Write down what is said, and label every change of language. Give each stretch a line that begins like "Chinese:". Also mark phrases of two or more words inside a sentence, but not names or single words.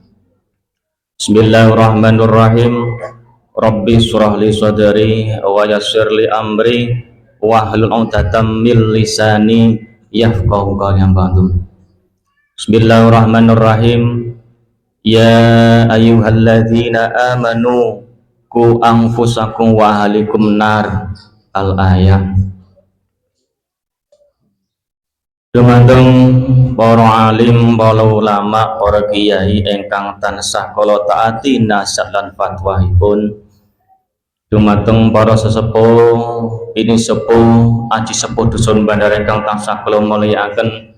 Arabic: بسم الله الرحمن الرحيم. رب اشرح لي صدري ويسر لي أمري واحلل عقدة من لساني يفقهوا قولي. بسم الله الرحمن الرحيم. يا أيها الذين آمنوا قوا أنفسكم وأهليكم نار. Al-ayah.
Javanese: Dumateng para alim, para ulama, para kiai ingkang tansah kula taati nasihat lan fatwahipun. Dumateng para sesepuh, ini sepuh, aji sepuh dusun Bandar ingkang tansah kula mulyakaken.